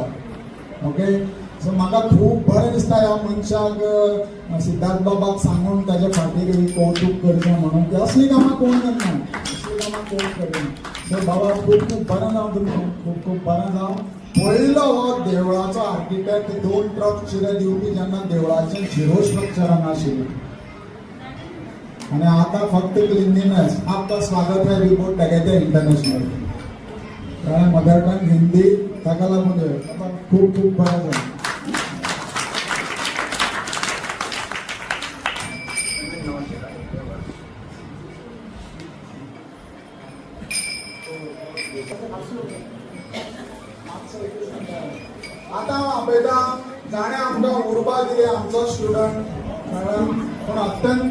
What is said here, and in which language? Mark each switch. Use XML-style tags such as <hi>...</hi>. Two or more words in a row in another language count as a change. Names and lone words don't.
<en>okay so</en> <kok>म्हाका खूब बरें दिसता ह्या मनशाक सिद्धार्थ बाबाक सांगून ताच्या फाटीर कौतूक करचें म्हणून की असलीं कामां कोण करना असलीं कामां कोण करना. सो बाबा खूब खूब बरें जावं तुमकां खूब खूब बरें जावं. पयलो हो देवळाचो आर्किटेक्ट 2 ट्रक चिरे दिवपी जेन्ना देवळाचें</kok> <en>zero structure</en> <kok>हांगा आशिल्लें आनी आतां फक्त क्लिनिनेस.</kok> <hi>आपका स्वागत है</hi> <kok>रिपोर्ट दाखयता इंटरनॅशनल कारण</kok> <en>mother tongue</en> <kok>हिंदी ताका लागून खूब खूब बरें जालें. आता आपयता जाणें आमकां उर्बा दिली आमचो स्टुडंट पूण अत्यंत</kok>